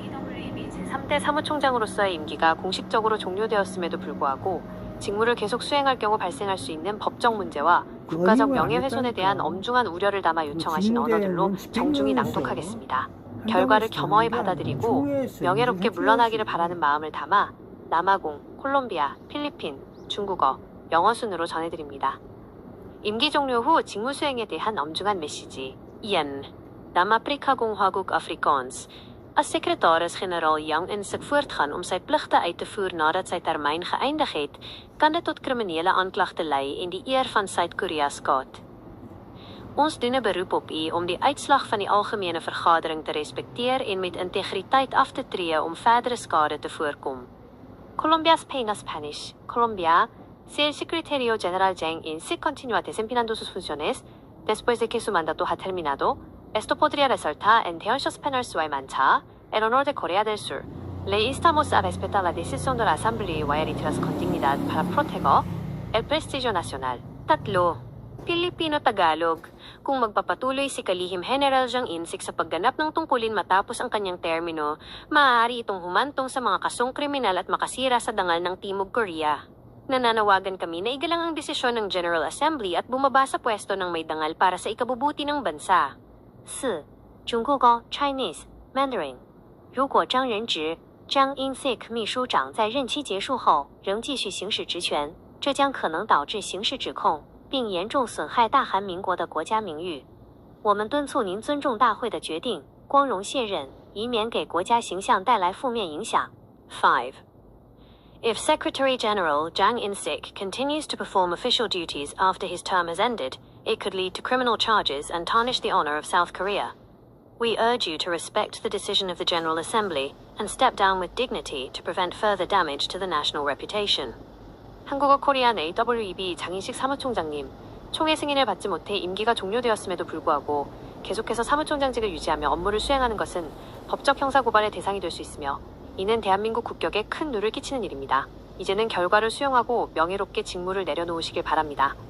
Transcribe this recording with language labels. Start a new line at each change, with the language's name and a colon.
Korean: AWEB 제3대 사무총장으로서의 임기가 공식적으로 종료되었음에도 불구하고 직무를 계속 수행할 경우 발생할 수 있는 법적 문제와 국가적 명예훼손에 대한 엄중한 우려를 담아 요청하신 언어들로 정중히 낭독하겠습니다. 결과를 겸허히 받아들이고 명예롭게 물러나기를 바라는 마음을 담아 남아공, 콜롬비아, 필리핀, 중국어, 영어 순으로 전해드립니다. 임기 종료 후 직무 수행에 대한 엄중한 메시지. Iyan, Nam-Afrika-共-和-国Afrikaans.
Afrikaans: As sekretaris-generaal Yang in sig voortgaan om sy pligte uit te voer nadat sy termyn geëindig het, kan dit tot kriminele aanklagte lei en die eer van Suid-Korea skaad. Ons doen 'n beroep op u om die uitslag van die algemene vergadering te respekteer en met integriteit af te tree om verdere skade te voorkom.
English: Colombia Spain Spanish.
Spanish: Colombia, si el secretario general Yang In-sik continúa desempeñando sus funciones, después de que su mandato ha terminado, esto podría resultar en daños penales y manchar el honor de Corea del Sur. Le instamos a respetar la decisión de la Asamblea y a reiterar con dignidad para proteger el prestigio nacional.
Filipino: Tatlo, Pilipino-Tagalog. Kung magpapatuloy si Kalihim General Yang In-sik sa pagganap ng tungkulin matapos ang kanyang termino, maaari itong humantong sa mga kasong kriminal at makasira sa dangal ng Timog Korea. Nananawagan kami na igalang ang desisyon ng General Assembly at bumaba sa pwesto ng may dangal para sa ikabubuti ng bansa. 4.
Chinese: 中国高
English: Chinese Mandarin
Chinese: 如果张仁直 Zhang In-sik 秘书长在任期结束后仍继续行使职权，这将可能导致刑事指控，并严重损害大韩民国的国家名誉。我们敦促您尊重大会的决定，光荣卸任，以免给国家形象带来负面影响。 5.
English: If Secretary General Jang In-sik continues to perform official duties after his term has ended, it could lead to criminal charges and tarnish the honor of South Korea. We urge you to respect the decision of the General Assembly and step down with dignity to prevent further damage to the national reputation.
Korean: 한국어 코리안 AWEB 장인식 사무총장님, 총회 승인을 받지 못해 임기가 종료되었음에도 불구하고 계속해서 사무총장직을 유지하며 업무를 수행하는 것은 법적 형사고발의 대상이 될 수 있으며 이는 대한민국 국격에 큰 누를 끼치는 일입니다. 이제는 결과를 수용하고 명예롭게 직무를 내려놓으시길 바랍니다.